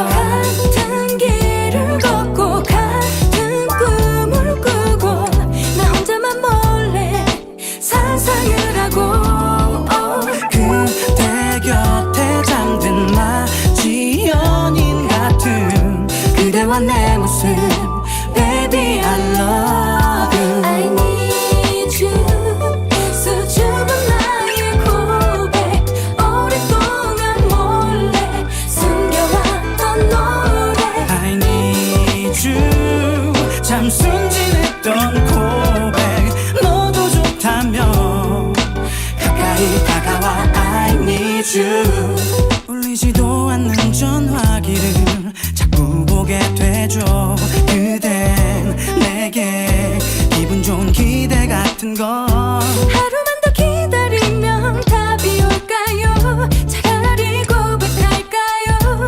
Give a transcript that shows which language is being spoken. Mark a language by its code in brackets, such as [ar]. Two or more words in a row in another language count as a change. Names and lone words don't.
[ko] 같은 길을 걷고 같은 꿈을 꾸고 나 혼자만 몰래 상상을 하고 그대 곁에 잠든 마치 연인 같은 그대와 내 모습 [en] Baby I love you I need you. [ko] 수줍은 나의 고백 오랫동안 몰래 숨겨왔던 노래 [en] I need you [ko] 참 순진했던 고백 너도 좋다며 가까이 다가와 [en] I need you [ko] 울리지도 않는 전화기를 자꾸 보게 되죠. 그댄 내게 기분 좋은 기대 같은 걸 하루만 더 기다리면 답이 올까요? 차라리 고백할까요?